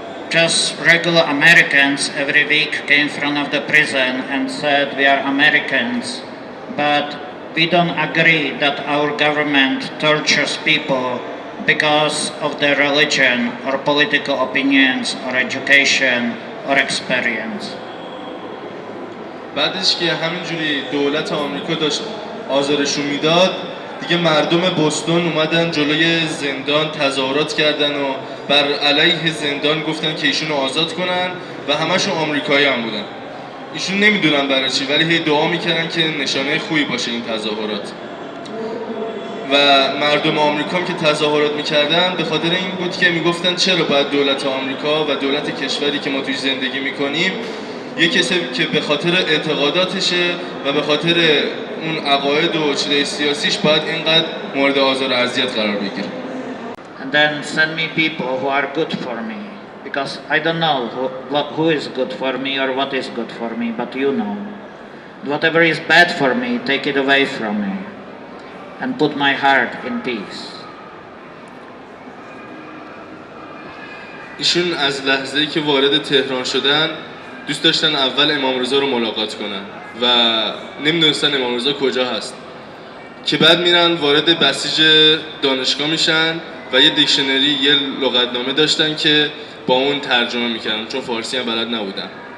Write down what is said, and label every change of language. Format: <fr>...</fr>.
<en>Just regular Americans every week came in front of the prison and said, we are Americans, but we don't agree that our government tortures people because of their religion or political opinions or education or experience.</en> <fa>بعدش که همینجوری دولت آمریکا داشت آزارشون میداد، دیگه مردم بوستون اومدن جلوی زندان تظاهرات کردن و بر علیه زندان گفتن که ایشونو آزاد کنن و همشون آمریکایی هم بودن. ایشون نمیدونن برای چی، ولی هی دعا میکردن که نشانه خوبی باشه این تظاهرات. و مردم آمریکا هم که تظاهرات میکردن به خاطر این بود که میگفتن چرا باید دولت آمریکا و دولت کشوری که ما توی زندگی میکنیم یه کسی که به خاطر اعتقاداتشه و به خاطر اون عقاید و چیزای سیاسیش باید اینقدر مورد آزار و اذیت قرار بگیره.</fa> <en>And then send me people who are good for me, because I don't know who is good for me or what is good for me, but you know. Whatever is bad for me, take it away from me and put my heart in peace.</en> <fa>ایشون از لحظه‌ای که وارد تهران شدن دوست داشتن اول امام رضا رو ملاقات کنن و نمیدونستن امام رضا کجا هست، که بعد میرن وارد بسیج دانشگاه میشن و یه دیکشنری، یه لغتنامه داشتن که با اون ترجمه میکردن چون فارسی هم بلد نبودن.</fa>